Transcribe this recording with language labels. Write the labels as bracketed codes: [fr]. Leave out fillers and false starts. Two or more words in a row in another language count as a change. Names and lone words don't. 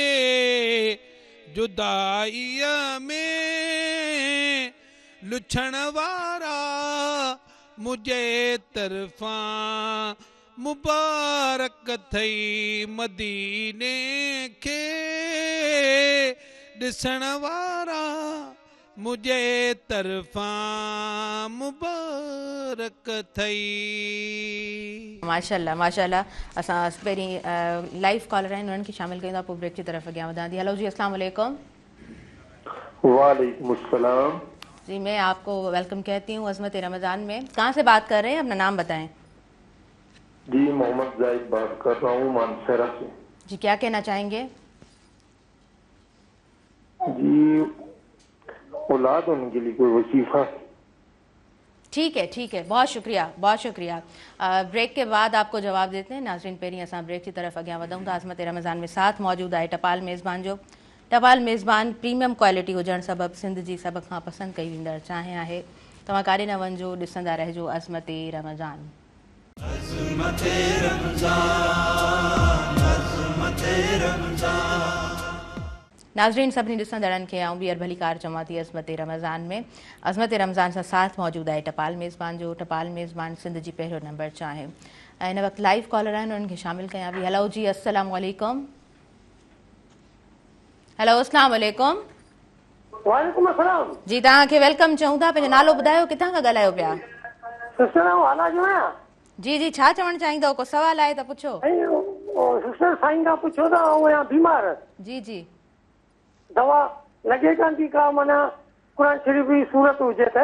[sd] जुदाईअ में लुछण वारा मुंहिंजे तरफ़ां मुबारक थई मदीने खे ॾिसण वारा मुंहिंजे तरफ़ां मुबारक थई माशाल्लाह माशाल्लाह असां पहिरीं [en] live caller [sd] आहिनि उन्हनि खे शामिल कयूं था पोइ [ur] بریک کی طرف [sd] अॻियां वधां थी हेलो जी [ar] السلام علیکم وعلیکم السلام [ur] جی میں آپ کو ویلکم کہتی ہوں عظمت رمضان میں کہاں سے بات کر رہے ہیں اپنا نام بتائیں جی محمد زاہد بات کر رہا ہوں مانسہرہ سے جی کیا کہنا چاہیں گے جی اولاد ہونے کے لیے کوئی وظیفہ ٹھیک ہے بہت شکریہ بریک کے بعد آپ کو جواب دیتے ہیں [sd] नाज़रीन पहिरीं असां [ur] بریک کی طرف [sd] अॻियां वधूं था अज़मत रमज़ान में साथ मौजूद आहे टपाल मेज़बान जो टपाल मेज़बान [en] premium quality [sd] हुजण सबबि सिंध जी सभ खां पसंदि कई वेंदड़ चांहि आहे तव्हां काॾे न वञिजो ॾिसंदा रहिजो अज़मत रमज़ान नाज़रीन सभिनी ॾिसंदड़नि खे आऊं ॿीहर भली कार चवां थी अज़मत रमज़ान में अज़मत रमज़ान सां साथ मौजूदु आहे टपाल मेज़बान जो टपाल मेज़बान सिंध जी पहिरियों नंबर चांहि ऐं हिन वक़्तु [en] live caller [sd] आहिनि उन्हनि खे शामिल कयां थी हेलो जी [ar] السلام علیکم [sd] हेलो [ar] السلام علیکم وعلیکم السلام [sd] जी तव्हांखे वेलकम चऊं था पंहिंजो नालो ॿुधायो किथां खां ॻाल्हायो पिया जी जी छा चवणु चाहींदव को सवाल आहे त पुछो सिस्टर साईं खां पुछो था आउं बीमार जी जी दवा लॻे कान थी का माना क़ुरान शरीफ़ जी सूरत हुजे त